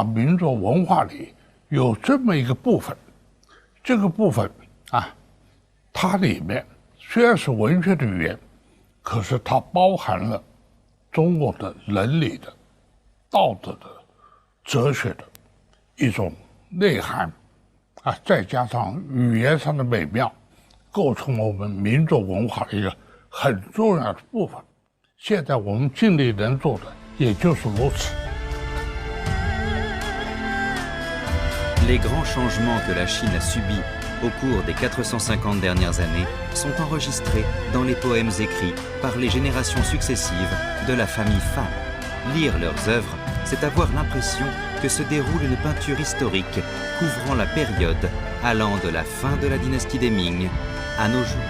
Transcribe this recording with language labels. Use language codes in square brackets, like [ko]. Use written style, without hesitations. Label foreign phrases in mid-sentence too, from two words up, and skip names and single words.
[zh] 民族文化里有这么一个部分，这个部分它里面虽然是文学的语言，可是它包含了中国的伦理的、道德的、哲学的一种内涵再加上语言上的美妙，构成了我们民族文化的一个很重要的部分。现在我们尽力能做的也就是如此。 [fr] Les grands changements que la Chine a subis au cours des 450 dernières années sont enregistrés dans les poèmes écrits par les générations successives de la famille Fan. Lire leurs œuvres, c'est avoir l'impression que se déroule une peinture historique couvrant la période allant de la fin de la dynastie des Ming à nos jours.